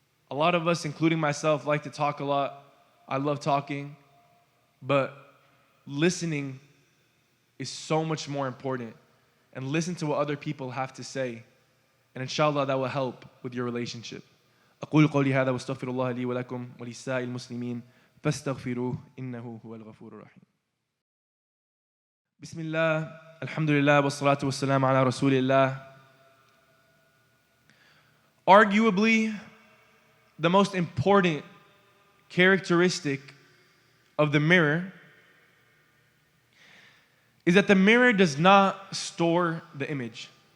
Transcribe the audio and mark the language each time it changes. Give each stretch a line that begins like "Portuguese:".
English: A lot of us, including myself, like to talk a lot. I love talking, but listening is so much more important. And listen to what other people have to say. And inshallah, that will help with your relationship.
Arabic: أقول قولي هذا واستغفر الله لي ولكم ولسائر المسلمين فاستغفروه إنه هو الغفور الرحيم. بسم الله الحمد لله والصلاة والسلام على رسول الله.
English: Arguably, the most important characteristic of the mirror is that the mirror does not store the image.